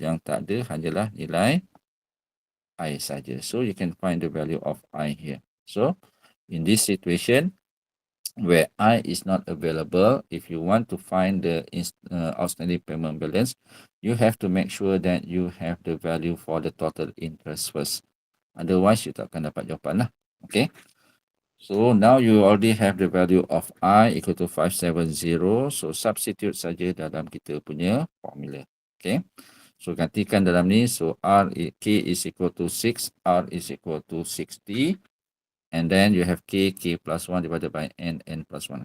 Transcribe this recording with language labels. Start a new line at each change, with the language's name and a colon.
Malay: Yang tak ada hanyalah nilai I saja.
English: So you can find the value of I here. So in this situation where I is not available, if you want to find the outstanding payment balance, you have to make sure that you have the value for the total interest first. Otherwise, you
Malay: tak akan dapat jawapan lah.
English: Okay. So now you already have the value of I equal to 570.
Malay: So substitute saja dalam kita punya formula. Okay. So gantikan dalam ni.
English: So K is equal to 6. R is equal to 60. and then you have K plus 1 divided by N plus 1.